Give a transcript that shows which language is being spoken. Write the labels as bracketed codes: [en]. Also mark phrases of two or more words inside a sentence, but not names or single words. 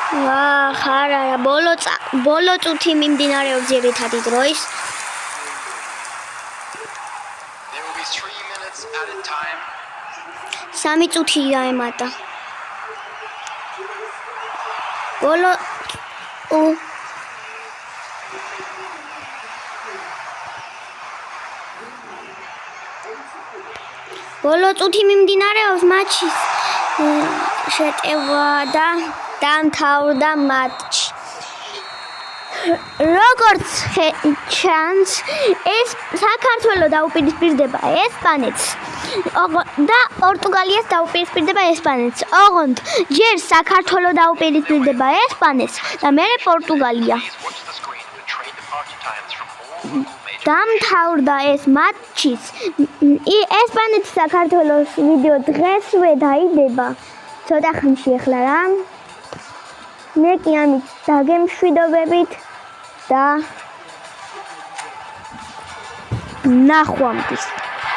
[ka] არა, ბოლო წუთი მიმდინარეობს ძირითადი დროის. [en] There will be 3 minutes added time. [ka] 3 წუთი დაემატა. ბოლო წუთი მიმდინარეობს მატჩის შეტევა და დამთავრდა მატჩი. როგორც ჩანს, ეს საქართველო დაუპირისპირდება ესპანეთს და პორტუგალიას დაუპირისპირდება ესპანეთს. ოღონდ ჯერ საქართველო დაუპირისპირდება ესპანეთს და მერე პორტუგალია. [en] Watch the screen for train departure times from all local major. [ka] დამთავრდა ეს მატჩიც. ესპანეთი საქართველოს ვიდეო დღესვე დაიდება. ცოტა ხანში ახლა რა. მე კი ამით დაგემშვიდობებით და ნახვამდის.